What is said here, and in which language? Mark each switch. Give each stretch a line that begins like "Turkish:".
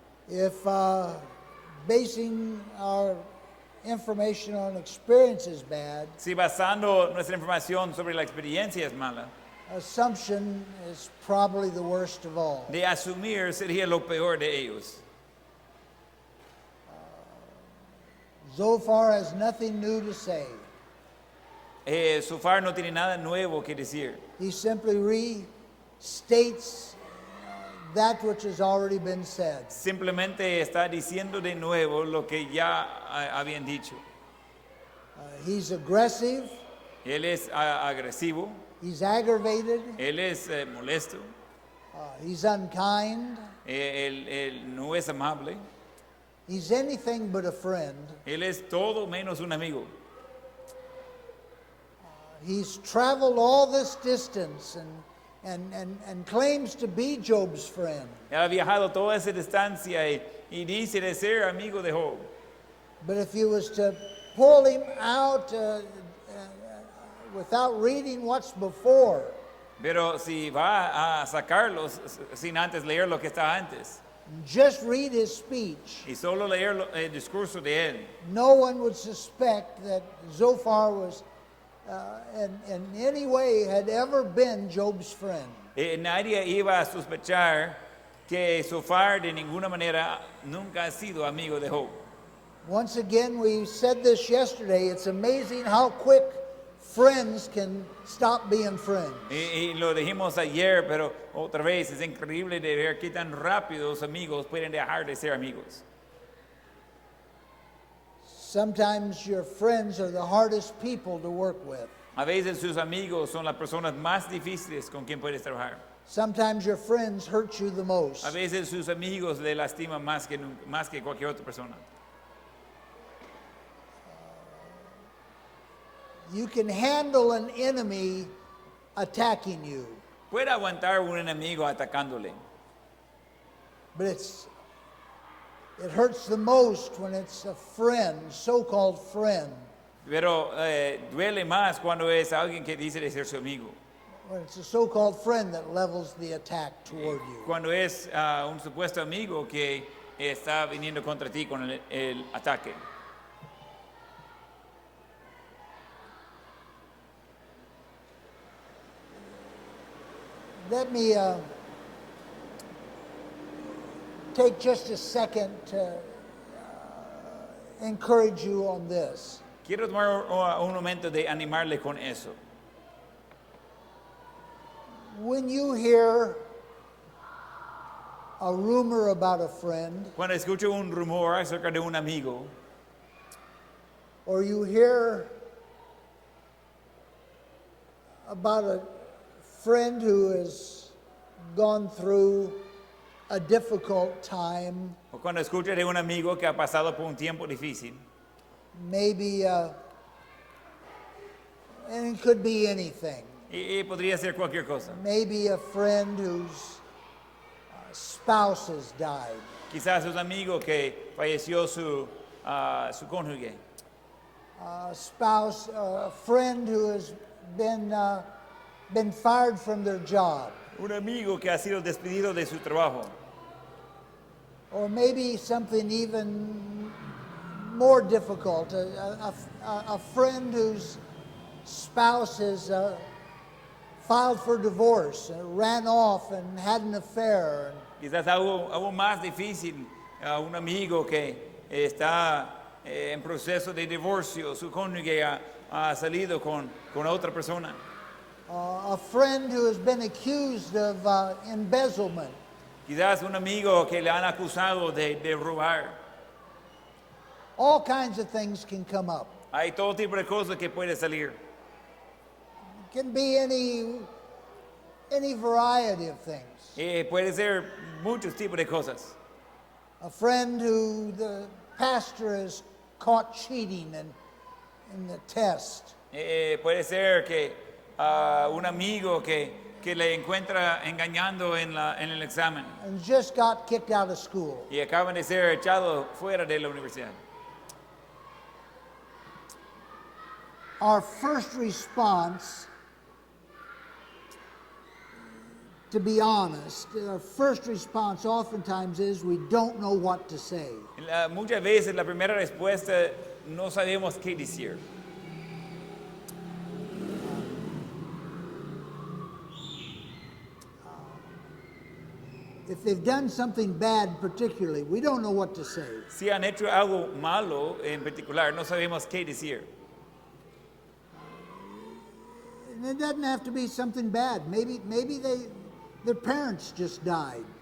English: if basing our information on experience is bad,
Spanish: si basando nuestra información sobre la experiencia es mala,
English: assumption is probably the worst of all.
Spanish: de asumir sería lo peor de ellos.
English: Zophar has nothing new to say.
Spanish: Sofar no tiene nada nuevo que decir.
English: He simply restates that which has already been said.
Spanish: Simplemente está diciendo de nuevo lo que ya habían dicho.
English: He's aggressive,
Spanish: Él es agresivo,
English: he's aggravated,
Spanish: él es molesto,
English: he's unkind,
Spanish: él no es amable,
English: he's anything but a friend.
Spanish: él es todo menos un amigo.
English: He's traveled all this distance and claims to be Job's friend.
Spanish: Él ha viajado toda esa distancia y dice de ser amigo de Job.
English: But if you was to pull him out without reading what's before,
Spanish: Pero si va a sacarlos sin antes leer lo que está antes
English: just read his speech,
Spanish: y solo leer el discurso de él,
English: no one would suspect that Zophar was in any way had ever been Job's friend.
Spanish: nadie iba a sospechar que Sofar de ninguna manera nunca ha sido amigo de Job.
English: Once again, we said this yesterday. It's amazing how quick friends can stop being friends.
Spanish: Y lo dijimos ayer, pero otra vez es increíble de ver qué tan rápido los amigos pueden dejar de ser amigos.
English: Sometimes your friends are the hardest people to work with.
Spanish: A veces sus amigos son las personas más difíciles con quien puedes trabajar.
English: Sometimes your friends hurt you the most.
Spanish: A veces sus amigos le lastiman más que cualquier otra persona.
English: You can handle an enemy attacking you,
Spanish: Puede aguantar un enemigo atacándole,
English: but it hurts the most when it's a friend, so-called friend,
Spanish: pero duele más cuando es alguien que dice de ser su amigo.
English: when it's a so-called friend that levels the attack toward you.
Spanish: Cuando es un supuesto amigo que está viniendo contra ti con el ataque.
English: Let me take just a second to encourage you on this.
Spanish: Quiero tomar un momento de animarle con eso.
English: When you hear a rumor about a friend,
Spanish: Cuando escucho un rumor acerca de un amigo,
English: or you hear about a friend who has gone through a difficult time,
Spanish: o cuando escucho de un amigo que ha pasado por un tiempo difícil,
English: maybe, and it could be anything.
Spanish: y podría ser cualquier cosa.
English: Maybe a friend whose spouse has died.
Spanish: Quizás un amigo que falleció su cónyuge,
English: A spouse, a friend who has been fired from their job.
Spanish: un amigo que ha sido despedido de su trabajo,
English: Or maybe something even more difficult, a friend whose spouse has filed for divorce, ran off and had an affair.
Spanish: quizás algo más difícil, un amigo que está en proceso de divorcio, su cónyuge ha salido con otra persona.
English: A friend who has been accused of embezzlement.
Spanish: Quizás un amigo que le han acusado de robar.
English: All kinds of things can come up.
Spanish: Hay todo tipo de cosas que puede salir.
English: It can be any variety of things.
Spanish: Puede ser muchos tipos de cosas.
English: A friend who the pastor is caught cheating in the test.
Spanish: Puede ser que un amigo que le encuentra engañando en el examen
English: And just got kicked out of school.
Spanish: y acaban de ser echados fuera de la universidad.
English: Our first response to be honest, our first response oftentimes is we don't know what to say.
Spanish: Muchas veces la primera respuesta no sabemos qué decir.
English: If they've done something bad particularly, we don't know what to say.
Spanish: Si han hecho algo malo en particular, no sabemos qué decir.
English: And it doesn't have to be something bad. Maybe their parents just died.